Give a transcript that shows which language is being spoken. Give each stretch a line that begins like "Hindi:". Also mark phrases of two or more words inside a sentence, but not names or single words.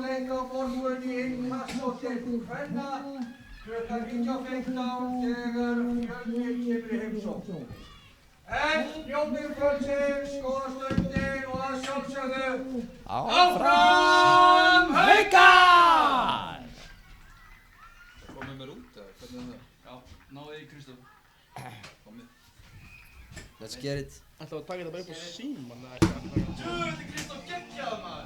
Icelandic: Klukkan 19:15 þegar Fjölnir kemur í heimsókn. En njótið kvöldsins, góða stundin og að sjálfsögðu áfram Haukar! Komið mér út eða hvernig er það? Já, náðu í Kristof. Komið.
English: Let's get it.
Icelandic: Ætlaðu að taka þetta bara upp á síman eða eitthvað? Þetta Kristof geggjaður maður!